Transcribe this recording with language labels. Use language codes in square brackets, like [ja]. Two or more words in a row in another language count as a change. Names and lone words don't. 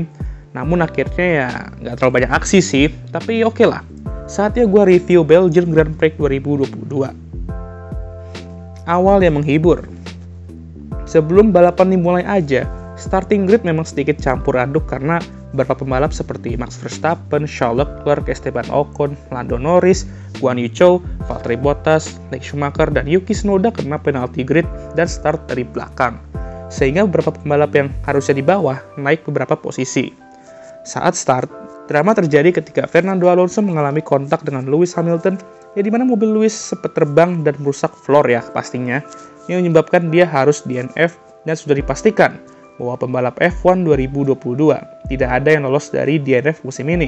[id] Namun akhirnya ya nggak terlalu banyak aksi sih, tapi oke lah. Saatnya gue review Belgian Grand Prix 2022. Awal yang menghibur. Sebelum balapan dimulai aja, [en] starting grid [id] memang sedikit campur aduk karena beberapa pembalap seperti Max Verstappen, Charles Leclerc, Esteban Ocon, Lando Norris, Guan Yu Zhou, Valtteri Bottas, Mick Schumacher, dan Yuki Tsunoda kena penalti grid dan start dari belakang. Sehingga beberapa pembalap yang harusnya di bawah naik beberapa posisi. Saat start, drama terjadi ketika Fernando Alonso mengalami kontak dengan Lewis Hamilton, yang dimana mobil Lewis sempat terbang dan merusak floor ya pastinya, yang menyebabkan dia harus DNF dan sudah dipastikan bahwa pembalap F1 2022 tidak ada yang lolos dari DNF musim ini.